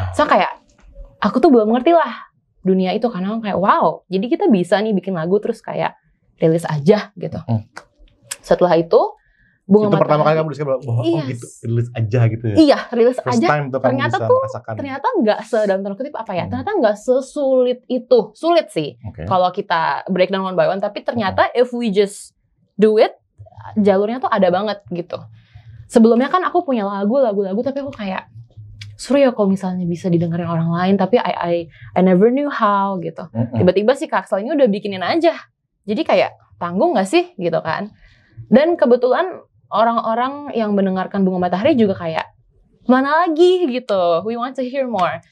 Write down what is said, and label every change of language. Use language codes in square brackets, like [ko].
[id] So kayak aku tuh belum ngerti lah dunia itu, karena kayak wow, jadi kita bisa nih bikin lagu terus kayak rilis aja gitu. Setelah itu Bunga Matahari. Itu pertama kali kamu discover bahwa gitu, rilis aja gitu ya? Iya, rilis [en] first [id] aja. [en] Time tuh [id] ternyata tuh, ternyata nggak dalam tanda kutip apa ya? Ternyata nggak sesulit itu. Sulit sih kalau kita [en] breakdown one by one. [id] Tapi ternyata [en] if we just do it, [id] jalurnya tuh ada banget gitu. Sebelumnya kan aku punya lagu, tapi aku kayak seru ya kalau misalnya bisa didengerin orang lain. Tapi [en] I never knew how [id] gitu. Tiba-tiba si Kak Axel ini udah bikinin aja. Jadi kayak tanggung nggak sih gitu kan? Dan kebetulan orang-orang yang mendengarkan Bunga Matahari juga kayak mana lagi gitu, [en] we want to hear more.